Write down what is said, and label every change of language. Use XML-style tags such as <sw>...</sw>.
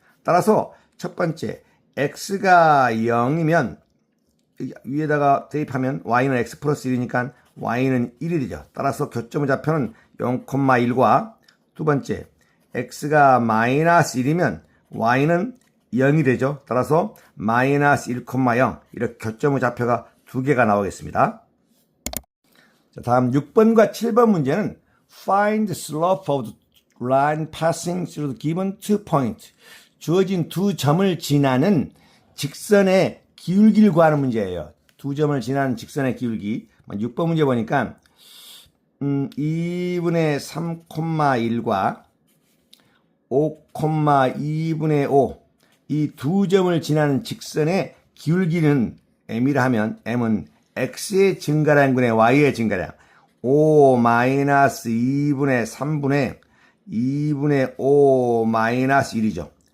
<ko>따라서 첫 번째 x가 0이면 위에다가 대입하면 y는 x 플러스 1이니까 y는 1이 되죠. 따라서 교점의 좌표는 0,1과 두 번째 x가 마이너스 1이면 y는 0이 되죠. 따라서 마이너스 1,0 이렇게 교점의 좌표가 두 개가 나오겠습니다. 자, 다음 6번과 7번 문제는</ko> <en>Find the slope of the line passing through the given two points.</en> <ko>주어진 두 점을 지나는 직선의 기울기를 구하는 문제예요. 두 점을 지나는 직선의 기울기. 6번 문제 보니까 2분의 3,1과 5,2분의 5 이 두 점을 지나는 직선의 기울기는 m이라 하면 m은 x의 증가량분의 y의 증가량 5 마이너스 2분의 3분의 2분의 5 마이너스 1이죠.</ko>